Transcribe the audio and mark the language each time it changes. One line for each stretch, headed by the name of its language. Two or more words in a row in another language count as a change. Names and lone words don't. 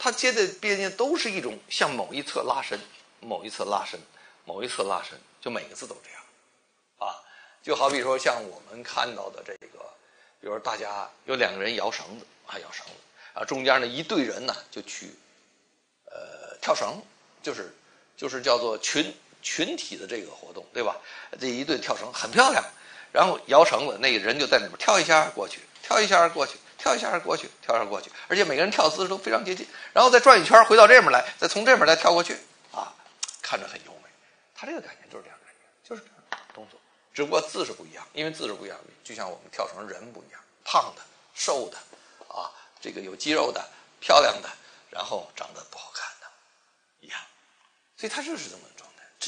Chinese: 它接的邊界都是一種向某一側拉伸，某一側拉伸，就每個字都這樣啊。就好比說像我們看到的這個比如大家有2個人摇绳子啊，摇绳子啊，中间呢一队人呢就去跳绳，就是叫做群体的这个活动，对吧？这一队跳绳很漂亮，然后摇绳子，那个人就在里面跳一下过去，跳一下过去，跳一下过去，跳一下过去，而且每个人跳姿势都非常接近，然后再轉一圈回到這邊來，再從這邊來跳過去啊，看着很優美。他這個感覺就是這樣感覺，就是這樣動作，只不過姿勢不一樣，因為姿勢不一樣，就像我們跳繩人不一樣，胖的、瘦的啊，這個有肌肉的、漂亮的，然後長得不好看的一樣，所以他就是這麼狀態。